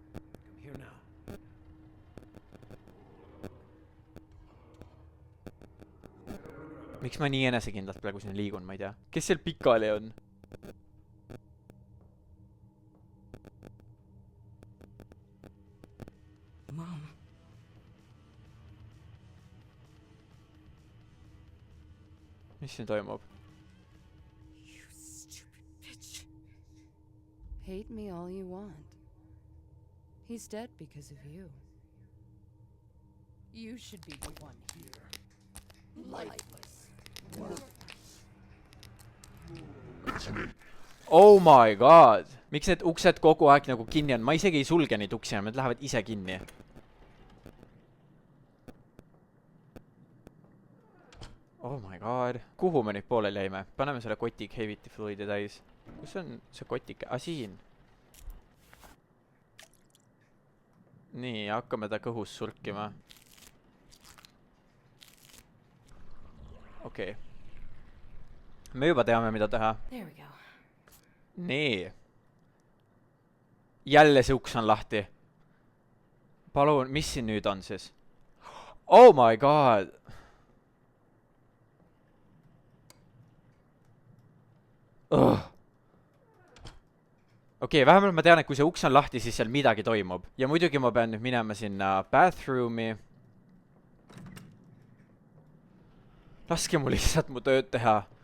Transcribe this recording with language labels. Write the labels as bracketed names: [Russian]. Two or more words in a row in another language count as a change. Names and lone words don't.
[Estonian] Miks ma nii enesekindlalt praegu sinna liigun, ma ei tea. Kes seal pikali on? Mom. Mis siin toimub? [English] You stupid bitch. Hate me all you want. He's dead because of you. You should be the one here. Lifeless. Oh my god! [Estonian] Miks need uksed kogu aeg nagu kinni on? Ma isegi ei sulge neid uksi, nad lähevad ise kinni. [English] Oh my god. [Estonian] Kuhu me nüüd pooleli jäime? Paneme selle koti Cavity Fluidi täis. Kus on see kotike? Siin. Nii, hakkame ta kõhus surkima. Okei. Me juba teame, mida teha. [English] There we go. [Estonian] Nii. Jälle see uks on lahti. Palun, mis siin nüüd on siis? [English] Oh my god. [Estonian] Okei, vähemalt ma tean, et kui see uks on lahti, siis seal midagi toimub. Ja muidugi ma pean nüüd minema sinna bathroomi. Laske mul lihtsalt mu tööd teha.